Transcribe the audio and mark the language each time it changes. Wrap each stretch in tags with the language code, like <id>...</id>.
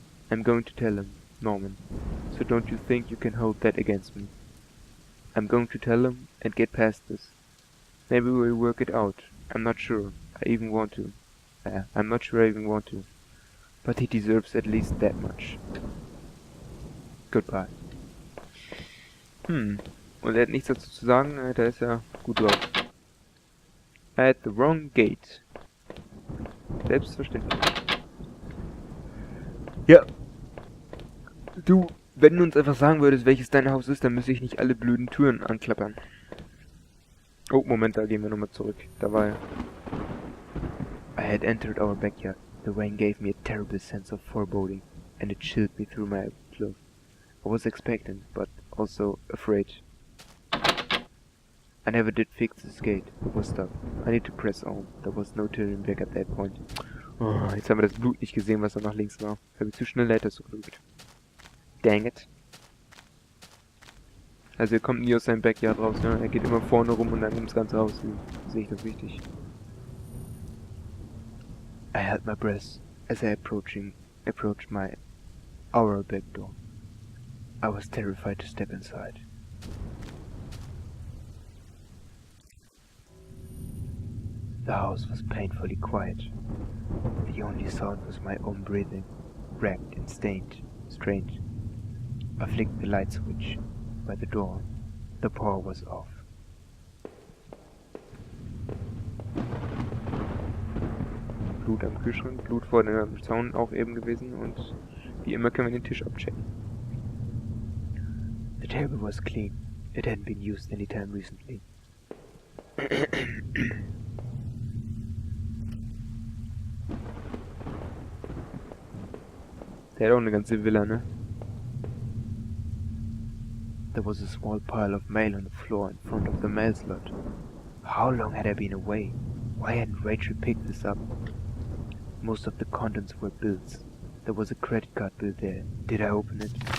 <en>I'm going to tell him, Norman, so don't you think you can hold that against me. I'm going to tell him and get past this. Maybe we'll work it out. I'm not sure I even want to. I'm not sure I even want to. But he deserves at least that much. Goodbye.</en> <de>Und er hat nichts dazu zu sagen, da ist er gut drauf.</de> <en>At the wrong gate.</en> <de>Selbstverständlich. Ja. Du, wenn du uns einfach sagen würdest, welches dein Haus ist, dann müsste ich nicht alle blöden Türen anklappern. Oh, Moment, da gehen wir nochmal zurück. Da war er.</de> <en>I had entered our backyard. The rain gave me a terrible sense of foreboding, and it chilled me through my clothes. I was expectant, but also afraid. I never did fix this gate. It was stuck. I need to press on. There was no turning back at that point.</en> <de>Oh, jetzt haben wir das Blut nicht gesehen, was da nach links war. Habe ich zu schnell Leiter zugedrückt.</de> <en>Dang it.</en> <de>Also er kommt nie aus seinem Backyard raus, ne? Er geht immer vorne rum und dann ums ganze Haus. Sehe ich das richtig?</de> <en>I held my breath as I approached our back door. I was terrified to step inside. The house was painfully quiet. The only sound was my own breathing, ragged and strange. I flicked the light switch by the door. The power was off.</en> <de>Blut am Kühlschrank, Blut vor dem Zaun auch eben gewesen und wie immer können wir den Tisch abchecken.</de> <en>The table was clean. It hadn't been used any time recently.</en> <de>Der hat auch eine ganze Villa, ne?</de> <en>There was a small pile of mail on the floor in front of the mail slot. How long had I been away? Why hadn't Rachel picked this up? Most of the contents were bills. There was a credit card bill there. Did I open it?</en>